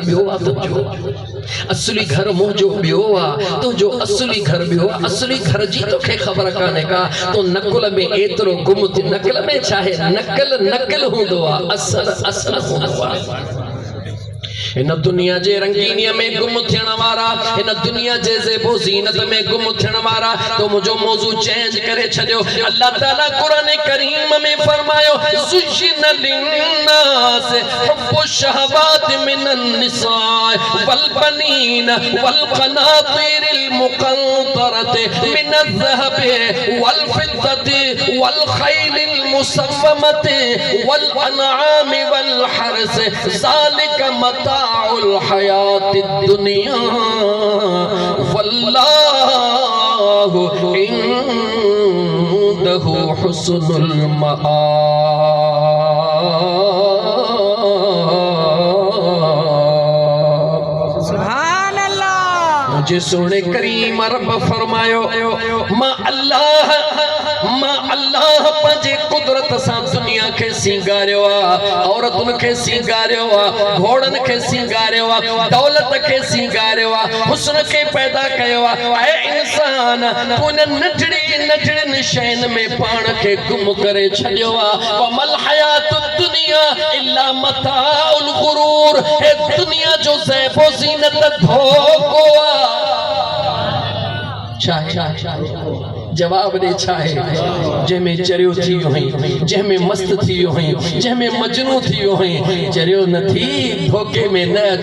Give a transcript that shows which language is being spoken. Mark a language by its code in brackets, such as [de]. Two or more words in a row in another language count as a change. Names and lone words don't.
[sd] ॿियो आहे तुंहिंजो असली घर मुंहिंजो ॿियो आहे तुंहिंजो असली घर ॿियो आहे असली घर जी तोखे ख़बर कान्हे का तो नकुल में एतिरो गुम थी नकल में छा आहे नकल नकल हूंदो आहे असल असल हूंदो आहे इन दुनिया जे रंगीनीअ में गुम थियण वारा, इन दुनिया जे ज़ेबो ज़ीनत में गुम थियण वारा, तो मुझो मौजू चेंज करे छॾियो। अल्लाह ताला कुरान करीम में फरमायो [ar] زين للناس حب الشهوات من النساء والبنين وال القناطير المقنطرة من الذهب والفضة والخيل المسومة والأنعام والحرث ذلك متاع الحياة الدنيا والله عنده حسن المآب. سبحان الله. [sd] मुझे सोने करीम रब फरमायो मां अल्लाह पंहिंजे कुदरत सां दुनिया खे सिंगारियो आहे, औरतुनि खे सिंगारियो आहे, घोड़नि खे सिंगारियो आहे, दौलत खे सिंगारियो आहे, हुस्न खे पैदा कयो आहे। ऐ इंसान तूं इन नंढड़ियुनि शयुनि में पाण खे गुम करे छॾियो आहे। [ar] وما الحياة الدنيا إلا متاع الغرور. [sd] हे दुनिया जो ज़ेबो ज़ीनत धोखो आहे। जवाब दे छाहे जंहिंमें चरियो थी वियो हुई, जंहिंमें मस्त थी वियो हुई, जंहिंमें मजनू थी वियो हुई, चरियो न थी धोखे में न अच।